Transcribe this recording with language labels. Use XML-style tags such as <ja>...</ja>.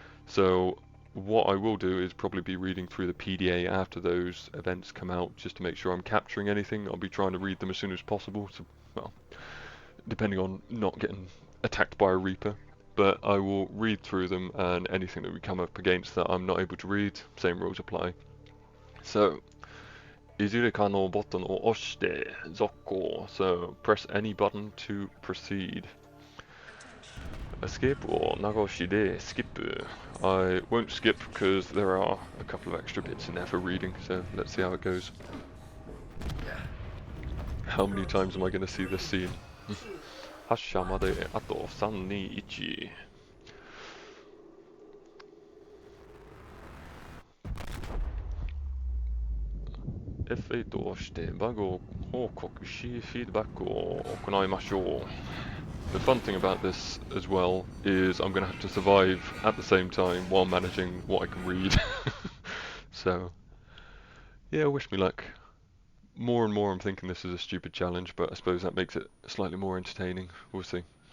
<en>So what I will do is probably be reading through the PDA after those events come out, just to make sure I'm capturing anything. I'll be trying to read them as soon as possible, so, well, depending on not getting attacked by a Reaper. But I will read through them, and anything that we come up against that I'm not able to read, same rules apply.</en> <ja>So, いずれかのボタンを押して続行.</ja> <en>So, press any button to proceed. Escape or</en> <ja>流しで</ja> <en>skip. I won't skip because there are a couple of extra bits in there for reading, so let's see how it goes. How many times am I going to see this scene?</en> <ja>発車まであと3、2、1. F8 を押してバグを報告しフィードバックを行いましょう.</ja> <en>The fun thing about this as well is I'm going to have to survive at the same time while managing what I can read. So, yeah, wish me luck. More and more I'm thinking this is a stupid challenge, but I suppose that makes it slightly more entertaining. We'll see.</en>